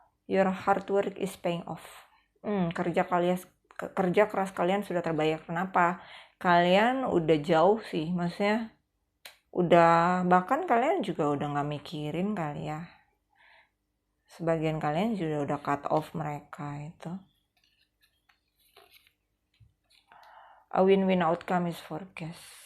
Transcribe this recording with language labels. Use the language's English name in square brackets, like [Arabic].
[English] Your hard work is paying off. [Indonesian] Kerja keras kalian sudah terbayar. Kenapa? Kalian udah jauh sih, maksudnya udah, bahkan kalian juga udah nggak mikirin kali ya. Sebagian kalian juga udah cut off mereka itu. [English] A win-win outcome is forecast.